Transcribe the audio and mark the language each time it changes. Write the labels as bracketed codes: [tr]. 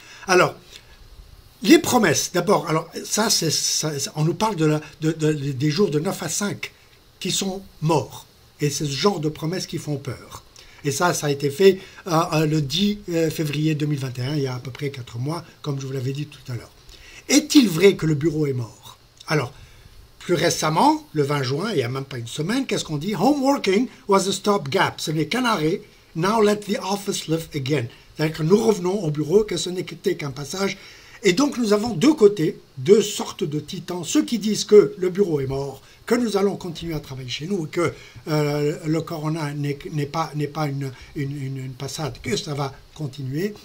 [fr] Alors, les promesses, d'abord, alors ça, on nous parle des jours de 9 à 5 qui sont morts. Et c'est ce genre de promesses qui font peur. Et ça a été fait le 10 février 2021, il y a à peu près 4 mois, comme je vous l'avais dit tout à l'heure. Est-il vrai que le bureau est mort? Alors, plus récemment, le 20 juin, il n'y a même pas une semaine, qu'est-ce qu'on dit? [en] Home working was a stopgap. [fr] Ce n'est qu'un arrêt. [en] Now let the office live again. [fr] C'est-à-dire que nous revenons au bureau, que ce n'était qu'un passage. Et donc nous avons deux côtés, deux sortes de titans. Ceux qui disent que le bureau est mort, que nous allons continuer à travailler chez nous, que le corona n'est pas une passade, que ça va continuer.